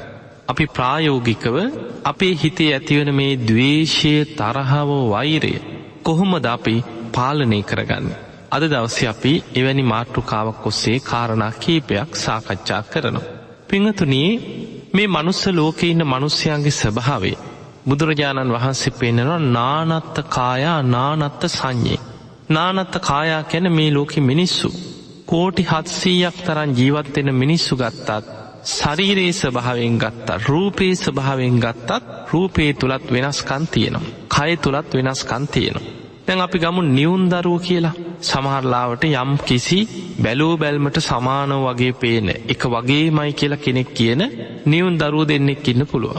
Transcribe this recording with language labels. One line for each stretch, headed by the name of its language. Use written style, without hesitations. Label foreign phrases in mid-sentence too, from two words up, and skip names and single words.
Sinhala: අපි ප්‍රායෝගිකව අපේ හිතේ ඇතිවන මේ ද්වේෂය, තරහව, වෛරය කොහොමද අපි පාලනය කරගන්නේ? අද දවසේ අපි එවැනි මාතෘකාවක් ඔස්සේ කාරණා කීපයක් සාකච්ඡා කරනවා. පින්වතුනි, මේ මනුස්ස ලෝකේ ඉන්න මිනිස්යාගේ ස්වභාවය බුදුරජාණන් වහන්සේ පෙන්නනවා
Pali: නානත්ත් කායා නානත්ත් සංඤේ. නානත්ත් කායා
Sinhala: කියන්නේ මේ ලෝකෙ මිනිස්සු කෝටි 700ක් තරම් ජීවත් වෙන මිනිස්සු ගත්තත්, ශරීරයේ ස්වභාවයෙන් ගත්තත්, රූපේ ස්වභාවයෙන් ගත්තත් රූපේ තුලත් වෙනස්කම් තියෙනවා. කය තුලත් වෙනස්කම් තියෙනවා. දැන් අපි ගමු නියුන් දරුවෝ කියලා. සමහර ලාවට යම් කිසි බැලූ බැල්මට සමානව වගේ පේන එක වගේමයි කියලා කෙනෙක් කියන නියුන් දරුවෝ දෙන්නෙක් ඉන්න පුළුවන්.